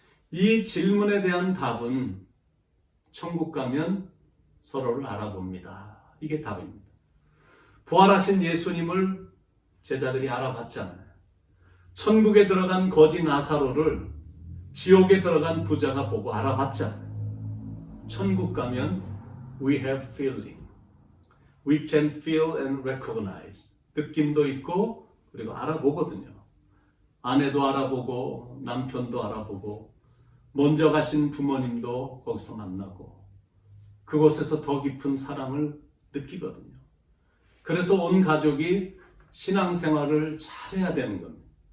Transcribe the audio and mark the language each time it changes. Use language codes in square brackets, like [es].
[ko] 이 질문에 대한 답은 천국 가면 서로를 알아봅니다. 이게 답입니다. 부활하신 예수님을 제자들이 알아봤잖아요. 천국에 들어간 거지 나사로를 지옥에 들어간 부자가 보고 알아봤잖아요. 천국 가면 [en] we have feeling. We can feel and recognize. [ko] 느낌도 있고 그리고 알아보거든요. 아내도 알아보고 남편도 알아보고 먼저 가신 부모님도 거기서 만나고 그곳에서 더 깊은 사랑을 느끼거든요. 그래서 온 가족이 신앙생활을 잘해야 되는 겁니다.